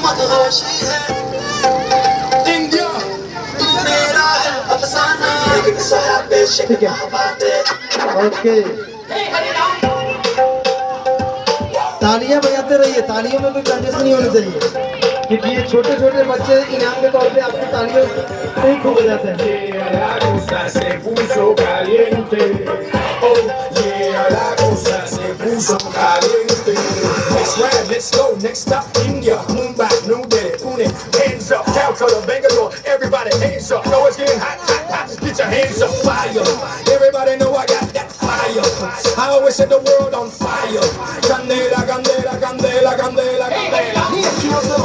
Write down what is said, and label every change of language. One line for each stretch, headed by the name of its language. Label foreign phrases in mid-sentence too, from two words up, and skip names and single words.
Hindi: इंडिया मेरा है अफसाना ठीक है ओके तालियां बजाते रहिए तालियों में कोई कंजेशन नहीं होनी चाहिए क्योंकि ये छोटे छोटे बच्चे इनाम के तौर पे आपकी तालियों से ही खूब बजाते
English: हैं Let's go, next stop, India, Mumbai, New Delhi, Pune, hands up, Calcutta, Bangalore, everybody hands up, know it's getting hot, hot, hot, get your hands up, fire, everybody know I got that fire, I always set the world on fire,
Spanish: candela, candela, candela, candela, candela,
Hindi: अखियों से